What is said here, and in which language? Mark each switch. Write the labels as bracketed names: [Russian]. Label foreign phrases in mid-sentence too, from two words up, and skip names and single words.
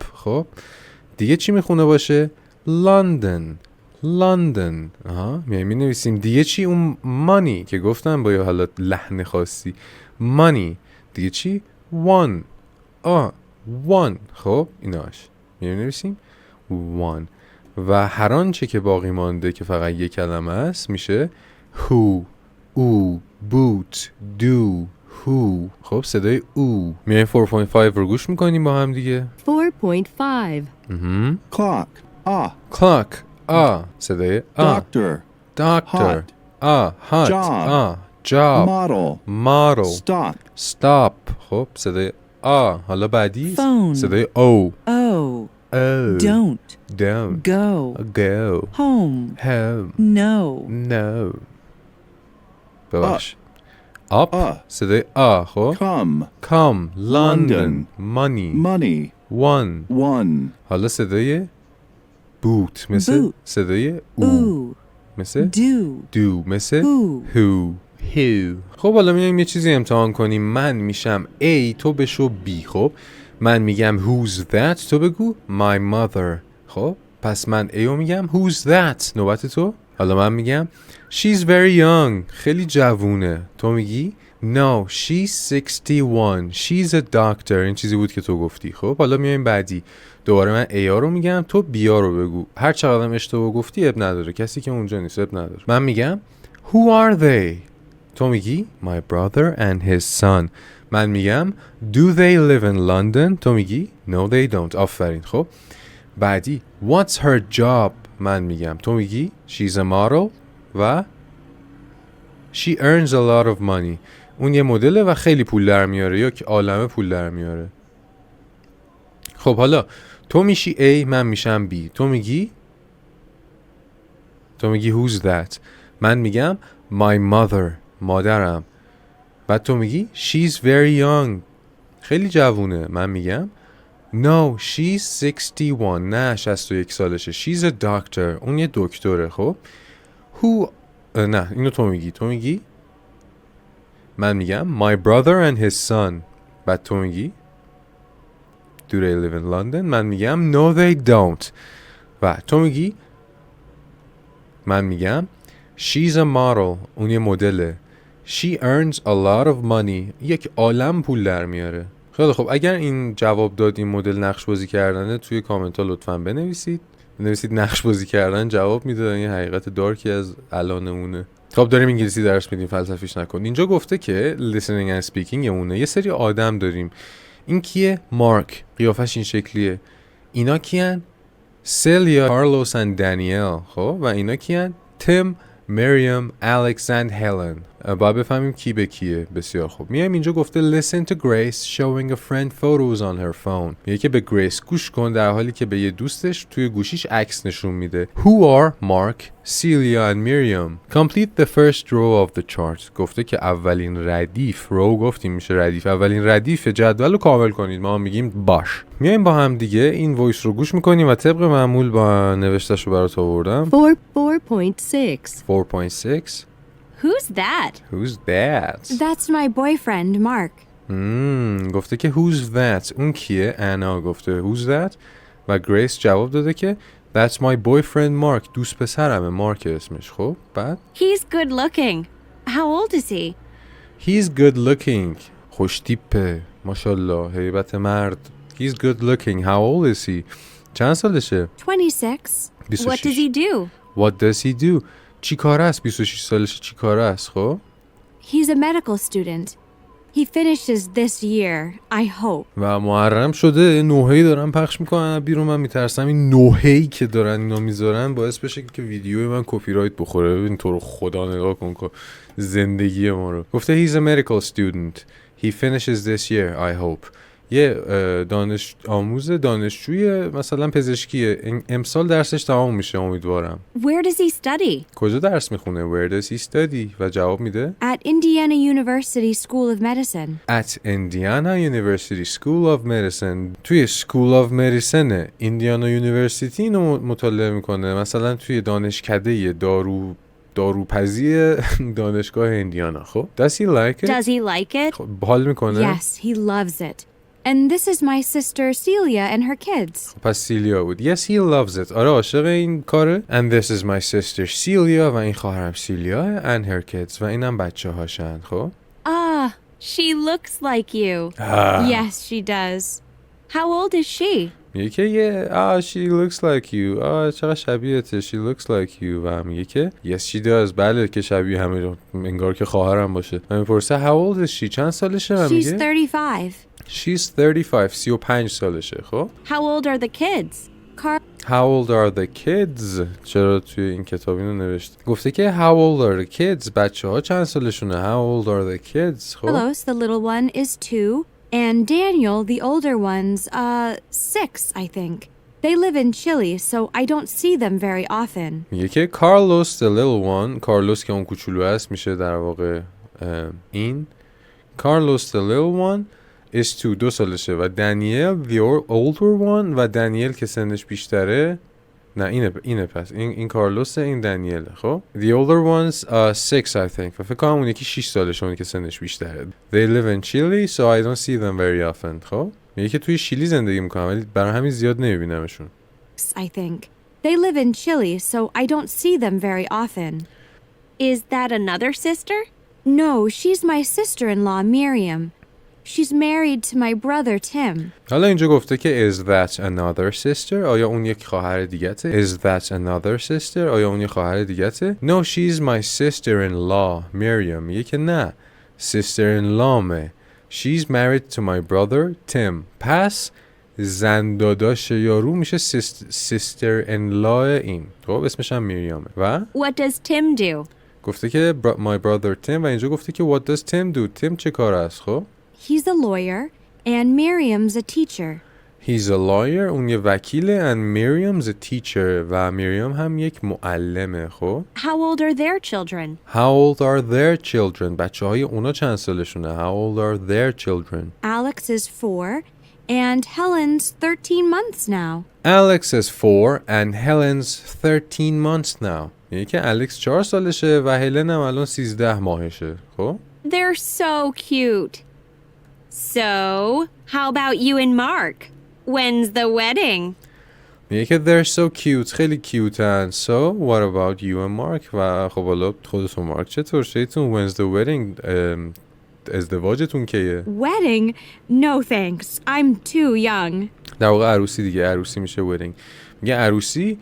[Persian] خب دیگه چی میخونه باشه؟ London میایم مینویسیم. دیگه چی؟ اون money که گفتم با یه حالا لحن خاصی money. دیگه چی؟ one خب ایناش میایم مینویسیم one. و هر آنچه که باقی مانده که فقط یک کلمه است میشه who او [English] boot do who. [Persian] خب صدای او. میایم 4.5 رو گوش میکنیم با هم دیگه. 4.5 clock صدای doctor [English] hot job model stop. [Persian] خب صدای حالا بعدی Phone. صدای او don't go [English] home no [Persian] ببخش up صدای خب [English] come London money one. [Persian] حالا صدای boot مثل Boot. صدای او مثل do مثل who. خب حالا میایم یه چیزی امتحان کنیم. من میشم A تو بشو B. خب من میگم [English] who's that [Persian] تو بگو [English] my mother. [Persian] خب پس من A رو میگم [English] who's that. [Persian] نوبت تو. حالا من میگم [English] she's very young [Persian] خیلی جوونه. [English] تو میگی no she's 61 she's a doctor. [Persian] این چیزی بود که تو گفتی. خب حالا میایم بعدی. دوباره من A رو میگم تو B رو بگو. هر چقدرم اشتباه گفتی اب نداره، کسی که اونجا نیست اب نداره. من میگم [English] who are they. [Persian] تو میگی [English] my brother and his son. [Persian] من میگم [English] do they live in London. [Persian] تو میگی [English] no they don't. [Persian] آفرین. خب بعدی [English] what's her job. [Persian] من میگم تو میگی [English] she's a model و she earns a lot of money. [Persian] اون یه مدله و خیلی پول در میاره یا که عالمه پول در میاره. خب حالا تو میشی A من میشم B. تو میگی [English] who's that. [Persian] من میگم [English] my mother [Persian] مادرم. بعد تو میگی [English] she's very young [Persian] خیلی جوونه. [English] من میگم no she's 61 [Persian] نه 61 سالشه [English] she's a doctor [Persian] اون یه دکتره. خب who نه اینو تو میگی من میگم [English] my brother and his son. [Persian] بعد تو میگی [English] do they live in London. [Persian] من میگم [English] no they don't. [Persian] و تو میگی من میگم [English] she's a model [Persian] اون یه مدله [English] she earns a lot of money [Persian] یک عالم پول در میاره. خیلی خب اگر این جواب داد این مدل نقش بازی کردنه توی کامنت ها لطفاً بنویسید نقش بازی کردن جواب میده. این حقیقت دارکی از الانمونه. خب داریم انگلیسی درس میدیم فلسفیش نکن. اینجا گفته که [English] listening and speaking [Persian] یه سری آدم داریم. این کیه؟ مارک قیافش این شکلیه. اینا کیان؟ سلیا کارلوس and دانیل. خب و اینا کیان؟ تیم مریم الکس and هلن. باید بفهمیم کی به کیه. بسیار خوب. میایم اینجا گفته [English] listen to Grace showing a friend photos on her phone. [Persian] میگه که به گریس گوش کن در حالی که به یه دوستش توی گوشیش عکس نشون میده. [English] Who are Mark, Celia and Miriam? Complete the first row of the chart. [Persian] گفته که اولین ردیف، رو گفتیم میشه ردیف، اولین ردیف جدول رو کامل کنید. ما میگیم باش. میایم با هم دیگه این وایس رو گوش میکنیم و طبق معمول با نوشتهش رو برات آوردم. 4.6. [English] Who's that? Who's that? That's my boyfriend, Mark. [Persian] گفته که [English] who's that? [Persian] اون کیه؟ انا گفته [English] who's that؟ [Persian] و گریس جواب داده که [English] that's my boyfriend Mark. [Persian] دوست پسرمه، مارک اسمش. خب بعد [English] He's good looking. How old is he? he's good looking. [Persian] خوش تیپه، ماشاءالله، هیبت مرد. [English] he's good looking. how old is he? [Persian] چند سالشه؟ 26. 26. [English] What does he do? what does he do? [Persian] چی کاره است؟ 26 سالشه، چی کاره است؟ خب [English] He's a medical student. He finishes this year, I hope. [Persian] و محرم شده نوحه‌ای دارن پخش میکنن بیرون. من میترسم این نوحه‌ای که دارن اینا میذارن باعث بشه که ویدیوی من کپی رایت بخوره. ببین تو رو خدا نگاه کن زندگی ما رو. [English] گفته he's a medical student. He finishes this year, I hope. [Persian] یه دانشجوی مثلا پزشکیه، امسال درسش تمام میشه امیدوارم. [English] Where does he study? [Persian] کجا درس میخونه؟ [English] Where does he study؟ [Persian] و جواب میده [English] At Indiana University School of Medicine. At Indiana University School of Medicine. [Persian] توی [English] School of Medicine [Persian] ایندیانا یونیورسیتی اینو مطالعه میکنه. مثلا توی دانشکده داروپزی دانشگاه ایندیانا. [English] خب does he like it? Does he like it? [Persian] خب حال میکنه؟ [English] Yes, he loves it. And this is my sister Celia and her kids. [Persian] پس سیلیا بود. [English] Yes, he loves it. [Persian] آره عاشق این کاره. [English] And this is my sister Celia. [Persian] و این خواهرم سیلیا. [English] And her kids. [Persian] و اینم بچه هاشن. خب [English] Ah, she looks like you. Yes, she does. How old is she? [Persian] میگه که [English] she looks like you. [Persian] چقدر شبیهته. [English] She looks like you. [Persian] و میگه که [English] yes she does. [Persian] بله که شبیه همه، انگار که خواهرم باشه. من میپرسه [English] how old is she؟ [Persian] چند سالشه؟ و She's میگه 35. [English] She's 35. [Persian] 35 سالشه. خب [English] How old are the kids? How old are the kids? [Persian] چرا توی این کتاب اینو نوشته؟ گفته که [English] how old are the kids؟ [Persian] بچه ها چند سالشونه؟ [English] How old are the kids؟ خب Carlos, the little one, is 2. And Daniel, the older one's, 6, I think. They live in Chile, so I don't see them very often. [Persian] میگه که [English] Carlos the little one. [Persian] Carlos که اون کوچولو است میشه در واقع این. [English] Carlos the little one is 2 سالشه. و دانیل the older one. [Persian] و دانیل که سنش بیشتره، نه اینه پس این کارلوسه، این دانیله. [English] خب the older one's 6 I think. [Persian] و فکر کنم اون یکی 6 سالشه، اون که سنش بیشتره. [English] They live in Chile so I don't see them very often. [Persian] خب میگه که توی شیلی زندگی میکنن ولی برای همین زیاد نمیبینمشون. [English] I think. They live in Chile so I don't see them very often. Is that another sister? No, she's my sister-in-law, Miriam. She's married to my brother Tim. [Persian] حالا اینجا گفته که [English] is that another sister؟ [Persian] آیا اون یک خواهر دیگته؟ [English] Is that another sister؟ [Persian] آیا اون یک خواهر دیگته؟ [English] No, she's my sister-in-law, Miriam. [Persian] میگه که نه، sister-in-law مه. [English] She's married to my brother Tim. [Persian] پس زن داداش یارو میشه sister-in-law این. خب اسمش هم میریامه. و [English] What does Tim do? [Persian] گفته که [English] my brother Tim. [Persian] و اینجا گفته که [English] what does Tim do؟ [Persian] تیم چه کار است؟ خب [English] He's a lawyer and Miriam's a teacher. He's a lawyer. اون یه وکیله. And Miriam's a teacher. [Persian] و میریام هم یک معلمه. خب [English] How old are their children? How old are their children؟ [Persian] بچه های اونا چند سالشونه؟ [English] How old are their children؟ Alex is 4 and Helen's 13 months now. Alex is 4 and Helen's 13 months now. [Persian] یعنی که الکس 4 سالشه و هلن هم الان 13 ماهشه. خب [English] They're so cute. So, how about you and Mark? When's the wedding? [Persian] میگه که [English] they're so cute. [Persian] خیلی کیوتن. [English] So, what about you and Mark؟ [Persian] و خب حالا خودتون مارک چطور شیتون؟ [English] When's the wedding؟ [Persian] ازدواجتون کیه؟ [English] Wedding? No thanks. I'm too young. [Persian] در واقع عروسی دیگه. عروسی میشه wedding. میگه عروسی؟